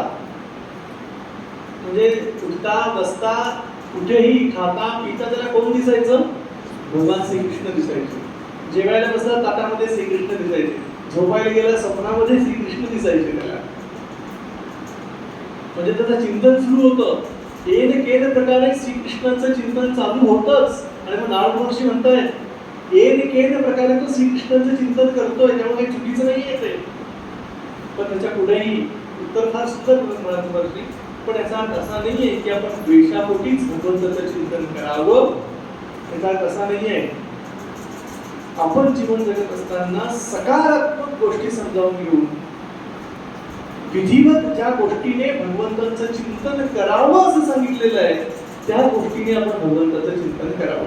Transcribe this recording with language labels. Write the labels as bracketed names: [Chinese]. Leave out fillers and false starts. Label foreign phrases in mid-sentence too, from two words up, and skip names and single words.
[Marathi] म्हणजे उठता बसता कुठेही खाता पिता त्याला कोण दिसायचं? भगवान श्रीकृष्ण दिसायचे. जेवायला बसला ताटामध्ये श्रीकृष्ण दिसायचे. झोपायला गेला स्वप्नामध्ये श्रीकृष्ण दिसायचे त्याला. म्हणजे त्याचं चिंतन सुरू होतं. [Sanskrit] येन केन प्रकारे [Marathi] श्रीकृष्णाचं चिंतन चालू होतच. आणि मग नारद महर्षी म्हणतायत [Sanskrit] येन केन प्रकारे [Marathi] तो श्रीकृष्णाचं चिंतन करतोय, त्यामुळे काही चुकीचं नाही येते. पण त्याच्या पुढेही उत्तर फार सुंदर नारद महर्षी, पण याचा अर्थ असा नाहीये की आपण द्वेषापोटीच भगवंताचं चिंतन करावं. याचा अर्थ असा नाहीये. आपण जीवन जगत असताना सकारात्मक गोष्टी समजावून घेऊन विधिवत ज्या गोष्टीने भगवंताचं चिंतन करावं असं सांगितलेलं आहे, त्या गोष्टीने आपण भगवंताचं चिंतन करावं.